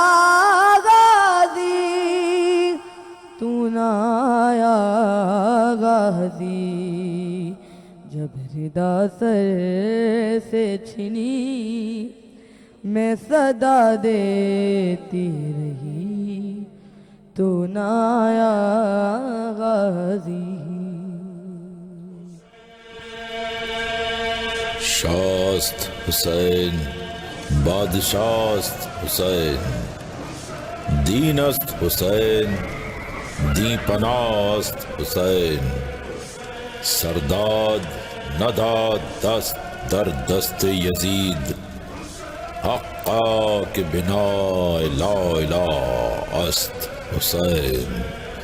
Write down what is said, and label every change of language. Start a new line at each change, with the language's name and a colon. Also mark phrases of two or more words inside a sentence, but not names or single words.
Urdu: غازی تو نہ آیا غازی جب ردا سر سے چھنی میں صدا دیتی رہی تو نہ آیا غازی
Persian: شاست حسین بادشاست حسین دینست حسین دی پناست حسین سرداد نداد دست در دست یزید حقا کہ بنا لا الہ است حسین